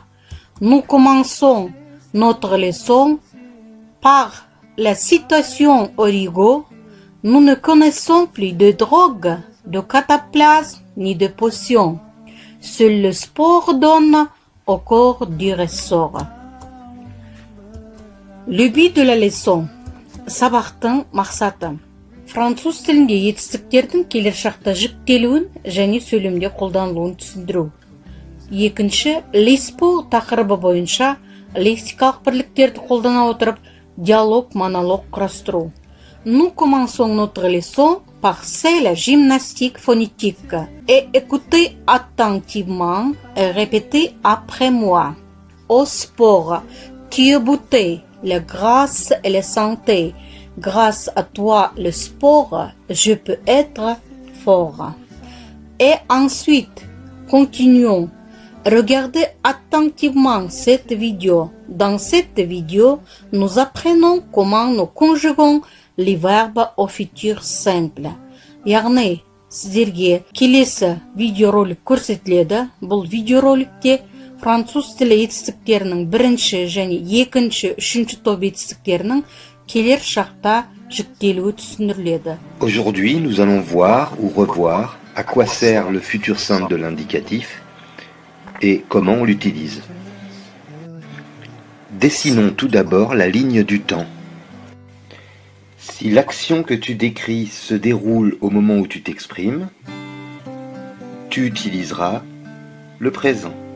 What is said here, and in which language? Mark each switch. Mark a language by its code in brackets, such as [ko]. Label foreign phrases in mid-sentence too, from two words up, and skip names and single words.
[fr] Nous commençons notre leçon par la citation origo. Nous ne connaissons plus de drogue, de cataplasme ni de potions. Seul le sport donne au corps du ressort. Le but de la leçon. [kk] Сабақтың мақсаты. Француз тілінде етістіктердің келешақта жіктелуін және сөйлемде қолданылуын түсіндіру. Екінші, леспо тақырыбы бойынша лексикалық бірліктерді қолдана отырып диалог-монолог құрастыру. [fr] Nous commençons notre leçon par la gymnastique phonétique et écoutez attentivement et répétez après moi. Au sport, tu es beauté, la grâce et la santé. Grâce à toi, le sport, je peux être fort. Et ensuite, continuons. Regardez attentivement cette vidéo. Dans cette vidéo, nous apprenons comment nous conjuguons les verbes au futur simple. [kk] Яғни, сіздерге келесі видеоролик көрсетіледі. Бұл видеороликте француз тілі етістіктерінің бірінші және екінші, үшінші топ етістіктерінің келер шақта жіктелуі түсіндіріледі. [fr] Aujourd'hui, nous allons voir ou revoir à quoi sert le futur simple de l'indicatif et comment on l'utilise. Dessinons tout d'abord la ligne du temps. Si l'action que tu décris se déroule au moment où tu t'exprimes, tu utiliseras le présent.